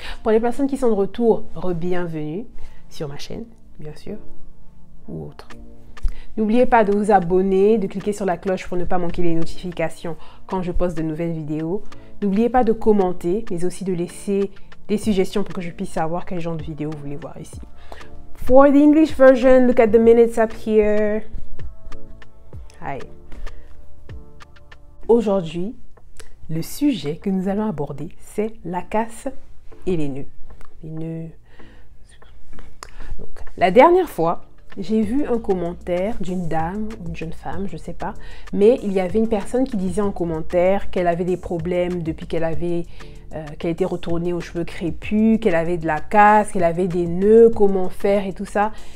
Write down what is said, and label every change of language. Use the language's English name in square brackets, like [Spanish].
[French] Pour les personnes qui sont de retour, re-bienvenue sur ma chaîne, bien sûr, ou autre. N'oubliez pas de vous abonner, de cliquer sur la cloche pour ne pas manquer les notifications quand je poste de nouvelles vidéos. N'oubliez pas de commenter, mais aussi de laisser des suggestions pour que je puisse savoir quel genre de vidéo vous voulez voir ici. [English] For the English version, look at the minutes up here. Hi. [French] Aujourd'hui, le sujet que nous allons aborder, c'est la casse et les nœuds. Les nœuds. Donc, la dernière fois, j'ai vu un commentaire d'une dame, une jeune femme, je ne sais pas, mais il y avait une personne qui disait en commentaire qu'elle avait des problèmes depuis qu'elle était retournée aux cheveux crépus, qu'elle avait de la casse, qu'elle avait des nœuds, comment faire et tout ça.